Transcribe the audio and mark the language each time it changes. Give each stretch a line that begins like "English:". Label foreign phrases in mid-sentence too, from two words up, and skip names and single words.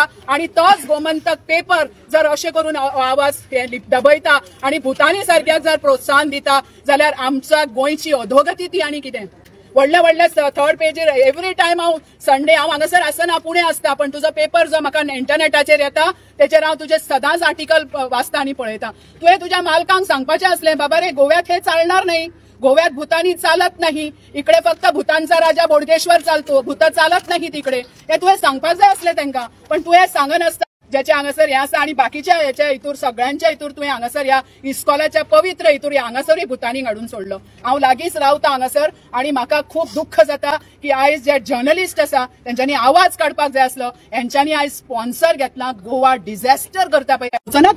Konkani: आणि तोच गोमंतक पेपर जर अशें करून आवाज दबयता आणि भुतानी सारख्याक जर प्रोत्साहन दिता जाल्यार आमच्या गोंयची अधोगती ती आनी कितें? व्हडले थर्ड पेजीर
English: every time
Konkani: हांव संडे हांगासर आसना, पुणे आसता, पण तुजो पेपर जो म्हाका इंटरनेटाचेर येता तेचेर हांव तुजे सदांच आर्टिकल वाचता आनी पळयता. तुवें तुज्या मालकांक सांगपाचें आसलें,
Marathi: बाबा रे गोव्यात हे चालणार नाही, गोव्यात भूतानी चालत नाही, इकडे फक्त भूतानचा राजा बोडगेश्वर चालतो, भूत चालत नाही तिकडे,
Konkani: हे तुवें सांगपाक जाय आसलें तांकां. पण तुवें सांगनासता ज्याच्या हांगासर हे आसा आणि बाकीच्या ह्याच्या हितूर सगळ्यांच्या हितूर तुवें हांगासर ह्या इस्कॉलाच्या पवित्र हितूर हांगासरूय भुतानी हाडून सोडलो. हांव लागींच रावता हांगासर आणि म्हाका खूब दुख्ख जाता की आयज जे जर्नलिस्ट आसा तेंच्यांनी आवाज काडपाक जाय आसलो, हेंच्यांनी आयज स्पॉन्सर घेतला गोवा डिझॅस्टर करता पळय.